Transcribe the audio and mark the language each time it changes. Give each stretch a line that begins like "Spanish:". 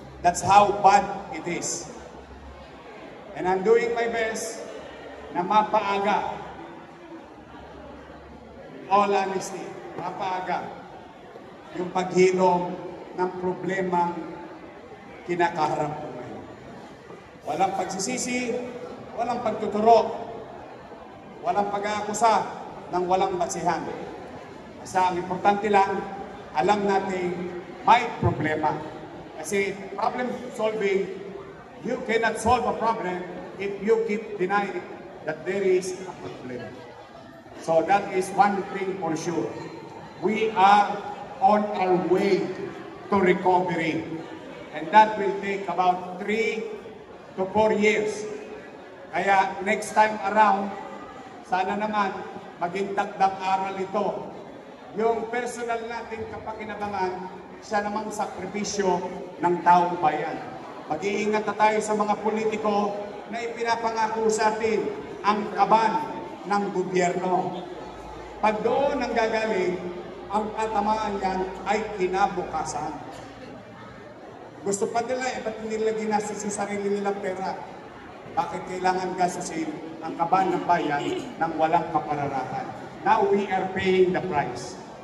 English: That's how bad it is. And I'm doing my best
Filipino: na mapaaga,
English: all honesty,
Filipino: mapaaga yung paghilom ng problemang kinakaharap ko ngayon. Walang pagsisisi, walang pagtuturo, walang pag-aakusa ng walang basihan. Basta ang importante lang, alam natin may problema. Kasi
English: problem solving, you cannot solve a problem if you keep denying that there is a problem. So that is one thing for sure. We are on our way to recovery. And that will take about 3 to 4 years.
Filipino: Kaya next time around, sana naman maging dagdag aral ito. Yung personal nating kapakinabangan, siya namang sakripisyo ng taong bayan. Mag-iingat na tayo sa mga politiko na ipinapangako sa atin ang kaban ng gobyerno. Pag doon ang gagaling, ang katamaan yan ay kinabukasan. Gusto pa nila, ba't nila ginastos yung sarili nilang pera? Bakit kailangan gastusin ang kaban ng bayan ng walang kapararakan?
English: Now we are paying the price.